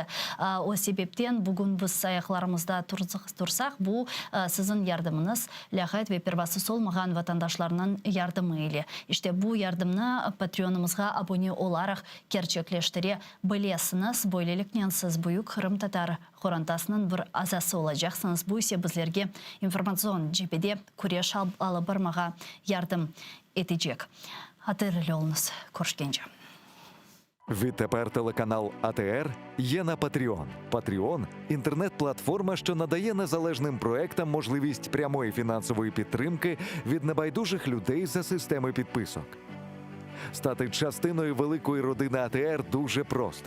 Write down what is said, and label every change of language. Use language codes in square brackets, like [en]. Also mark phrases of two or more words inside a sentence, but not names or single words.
[crh] O sebepten bugün biz ayaklarımızda tursak bu sizin yardımınız, lağayet ve pervasız olmayan vatandaşlarının yardımı ile. İşte bu yardımını Patreon'ımızga abone olarak gerçekleştire bilesiniz. Böylelikle siz büyük Kırım Tatar Xorantasının bir azası olacaksınız. Bu ise bizlerge informasyon cephede kureş alıbırmağa yardım edecek. Hatırlı olunuz. Көрüşкенше. [uk] Відтепер телеканал АТР є на Patreon. Patreon – інтернет-платформа, що надає незалежним проектам можливість прямої фінансової підтримки від небайдужих людей за системи підписок. Стати частиною великої родини АТР дуже просто.